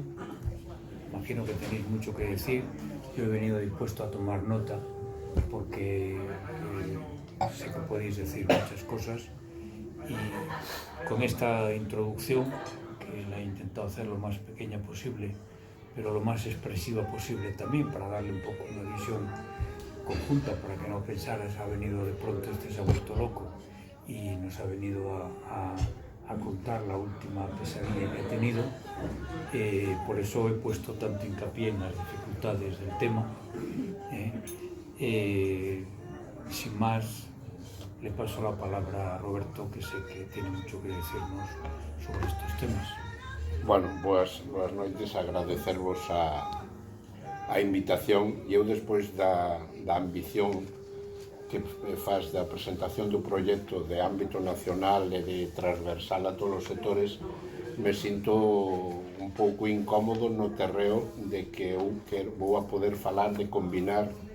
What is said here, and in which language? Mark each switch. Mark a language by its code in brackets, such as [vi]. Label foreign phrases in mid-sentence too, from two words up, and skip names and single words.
[es] Imagino que tenéis mucho que decir. Yo he venido dispuesto a tomar nota porque sé que podéis decir muchas cosas, y con esta introducción, que la he intentado hacer lo más pequeña posible, pero lo más expresiva posible también, para darle un poco una visión conjunta, para que no pensaras ha venido de pronto, se ha vuelto loco y nos ha venido a contar la última pesadilla que he tenido. Por eso he puesto tanto hincapié en las dificultades del tema. Sin más, le paso la palabra a Roberto, que sé que tiene mucho que decirnos sobre estos temas. [gl] Bueno, boas noites, agradecervos a invitación. E eu, despois da ambición que faz da presentación do proxecto de ámbito nacional e de transversal a todos os sectores, me sinto un pouco incómodo no terreo de que eu vou a poder falar de combinar